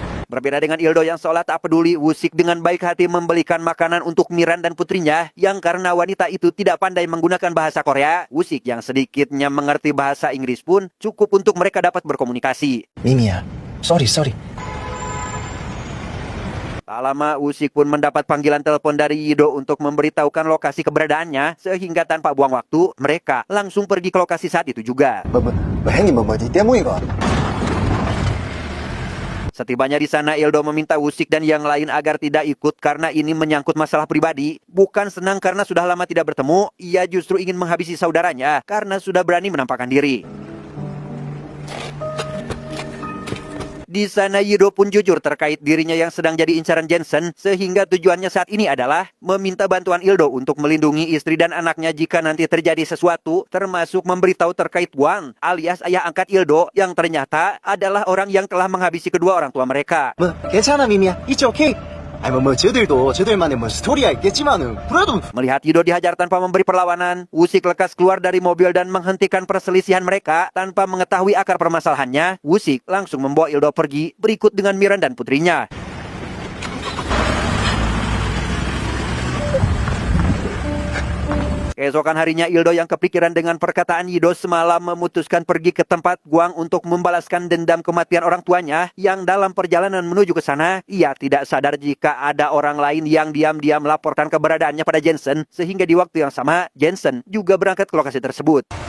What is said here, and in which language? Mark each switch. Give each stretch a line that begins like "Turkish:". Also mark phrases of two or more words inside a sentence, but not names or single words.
Indonesian: Berbeda dengan Ildo yang seolah tak peduli, Wusik dengan baik hati membelikan makanan untuk Miran dan putrinya yang karena wanita itu tidak pandai menggunakan bahasa Korea, Wusik yang sedikitnya mengerti bahasa Inggris pun cukup untuk mereka dapat berkomunikasi.
English: 미미야, sorry.
Indonesian: Tak lama, Wusik pun mendapat panggilan telepon dari Yido untuk memberitahukan lokasi keberadaannya, sehingga tanpa buang waktu, mereka langsung pergi ke lokasi saat itu juga.
Korean: 형님 어디 때문인가?
Indonesian: Setibanya di sana, Ildo meminta Wusik dan yang lain agar tidak ikut karena ini menyangkut masalah pribadi. Bukan senang karena sudah lama tidak bertemu, ia justru ingin menghabisi saudaranya karena sudah berani menampakkan diri. Di sana Yido pun jujur terkait dirinya yang sedang jadi incaran Jensen, sehingga tujuannya saat ini adalah meminta bantuan Ildo untuk melindungi istri dan anaknya jika nanti terjadi sesuatu, termasuk memberitahu terkait Wang, alias ayah angkat Ildo, yang ternyata adalah orang yang telah menghabisi kedua orang tua mereka.
Korean: 괜찮아 미미야,
English: it's okay.
Korean: 저들만의 스토리가 있겠지만은 그래도
Indonesian: Melihat Yido dihajar tanpa memberi perlawanan, Wusik lekas keluar dari mobil dan menghentikan perselisihan mereka tanpa mengetahui akar permasalahannya. Wusik langsung membawa Ildo pergi berikut dengan Miran dan putrinya. Keesokan harinya, Ildo yang kepikiran dengan perkataan Yido semalam memutuskan pergi ke tempat Guang untuk membalaskan dendam kematian orang tuanya yang dalam perjalanan menuju ke sana, ia tidak sadar jika ada orang lain yang diam-diam melaporkan keberadaannya pada Jensen, sehingga di waktu yang sama, Jensen juga berangkat ke lokasi tersebut.